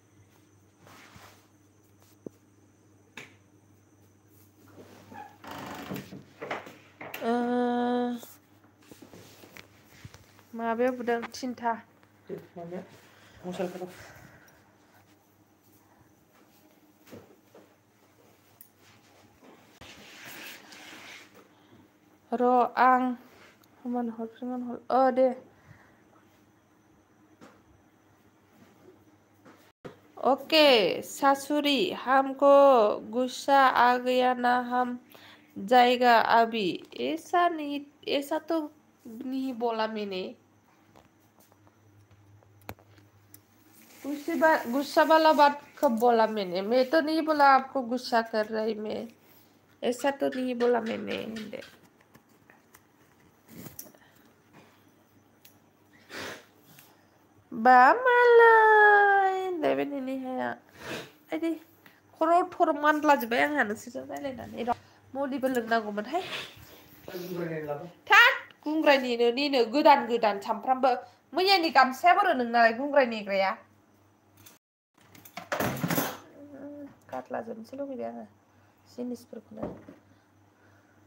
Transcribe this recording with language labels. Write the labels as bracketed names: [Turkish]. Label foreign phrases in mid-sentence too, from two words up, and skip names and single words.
[Bodo] माबायाव बुदों 3टा र' आं [Hindi] दे ओके सासुरी हमको गुस्सा आ गया ना हम जाएगा अभी ऐसा तो नहीं बोला मैंने गुस्सा वाला बात कब बोला मैंने मैं तो नहीं बोला आपको गुस्सा कर रही मैं ऐसा तो नहीं बोला मैंने [Bodo] बामालाय बेबायदिनो हाया आइदि खर' थर मानलाजोब्बाय आंहा नोंसोरजों रायलायनानै र' मुलिबो लोंनांगौमोनहाय थाद गुंग्रायनिनो निनो गोदान सामफ्रामबो मैयानि गामसाया बोरो नोंनालाय गुंग्राय नेग्राया गारला जोबनोसो लुगैबाय आङो जिनिसफोरखौनो